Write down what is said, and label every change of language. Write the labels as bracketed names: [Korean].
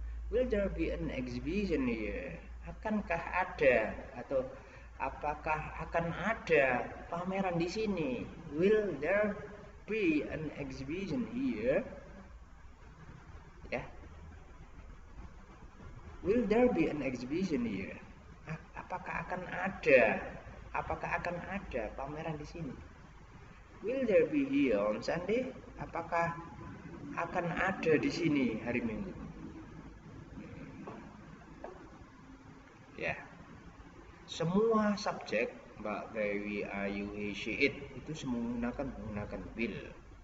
[English] Will there be an exhibition here? [Indonesian] Akankah ada atau apakah akan ada pameran di sini? [English] Will there be an exhibition here? Ya. Will there be an exhibition here? [Indonesian] Apakah akan ada? Apakah akan ada pameran di sini? [English] Will there be here on Sunday? [Indonesian] Apakah akan ada di sini hari Minggu? Ya. Semua subjek, Mbak, we, are, you, he, she, it itu menggunakan will.